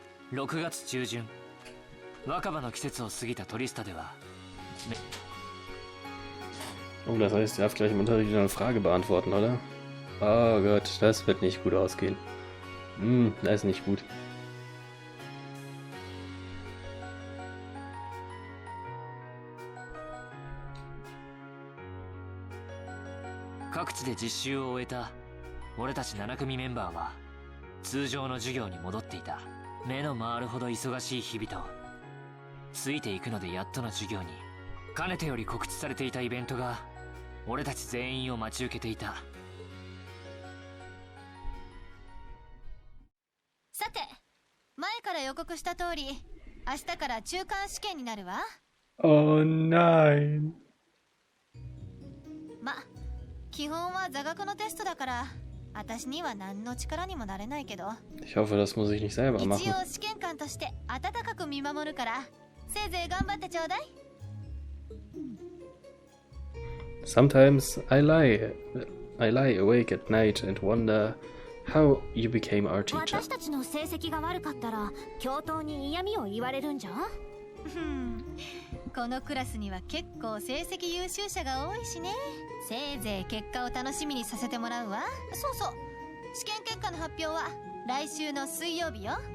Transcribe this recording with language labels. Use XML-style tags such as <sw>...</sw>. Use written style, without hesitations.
<ja>6月中旬、若葉の季節を過ぎたトリスタでは、</ja> <de>Oh, das heißt, ihr habt gleich im Unterricht wieder eine Frage beantworten, oder? Oh Gott, das wird nicht gut ausgehen. Das ist nicht gut.</de> <ja>「各地で実習を終えた俺たち7組メンバーは通常の授業に戻っていた。目の回るほど忙しい日々と、ついていくのでやっとの授業に、かねてより告知されていたイベントが俺たち全員を待ち受けていた。さて、前から予告した通り、明日から中間試験になるわ。</ja> <de>Oh nein.</de> <ja>ま、基本は座学のテストだから、私には何の力にもなれないけど。</ja> <de>Ich hoffe, das muss ich nicht selber machen.</de> <ja>一応試験官として温かく見守るから、せいぜい頑張ってちょうだい。</ja> <en>Sometimes I lie awake at night and wonder how you became our teacher.</en> <ja>私たちの成績が悪かったら教頭に嫌味を言われるんじゃん。このクラスには結構成績優秀者が多いしね。せいぜい結果を楽しみにさせてもらうわ。そうそう、試験結果の発表は来週の水曜日よ。</ja>